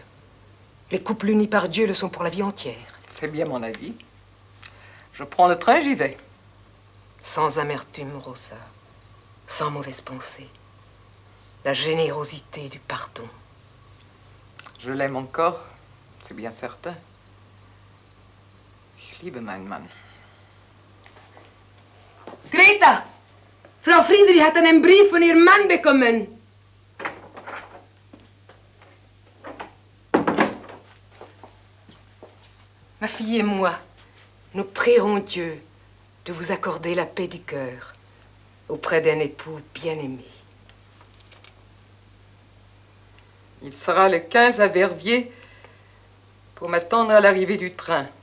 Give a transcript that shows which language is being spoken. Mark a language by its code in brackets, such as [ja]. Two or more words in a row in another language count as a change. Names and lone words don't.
[fr] Les couples unis par Dieu le sont pour la vie entière. C'est bien mon avis. Je prends le train, j'y vais. Sans amertume, Rosa. Sans mauvaise pensée. La générosité du pardon. Je l'aime encore, c'est bien certain. [de] Ich liebe meinen Mann. Greta! Frau Friedrich hat einen Brief von ihrem Mann bekommen. [fr] Ma fille et moi, nous prierons Dieu de vous accorder la paix du cœur auprès d'un époux bien-aimé. Il sera le 15 à Verviers pour m'attendre à l'arrivée du train.